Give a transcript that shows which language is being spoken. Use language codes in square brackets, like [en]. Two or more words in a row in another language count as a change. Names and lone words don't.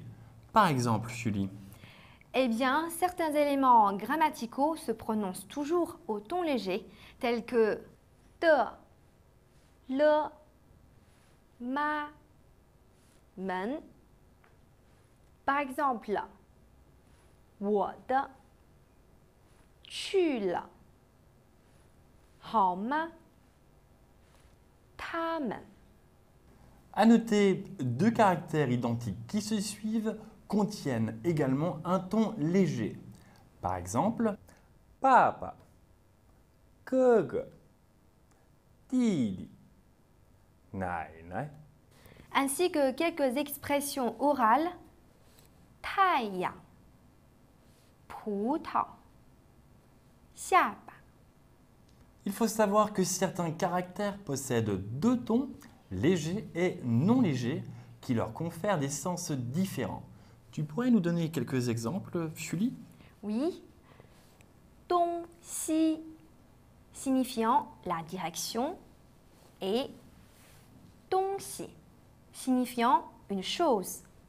[fr] Par exemple, Julie. Eh bien, certains éléments grammaticaux se prononcent toujours au ton léger, tels que de, le, ma, 门. Par exemple, [zh] 我的去了好吗他们 [fr] À noter, deux caractères identiques qui se suivent contiennent également un ton léger. Par exemple, papa, [zh] 哥哥, 弟弟, 奶奶. [fr] ainsi que quelques expressions orales [zh] 太阳葡萄下巴 [fr] Il faut savoir que certains caractères possèdent deux tons, légers et non légers, qui leur confèrent des sens différents. Tu pourrais nous donner quelques exemples, Julie? Oui. 东西 signifiant la direction et 东西 signifiant une chose.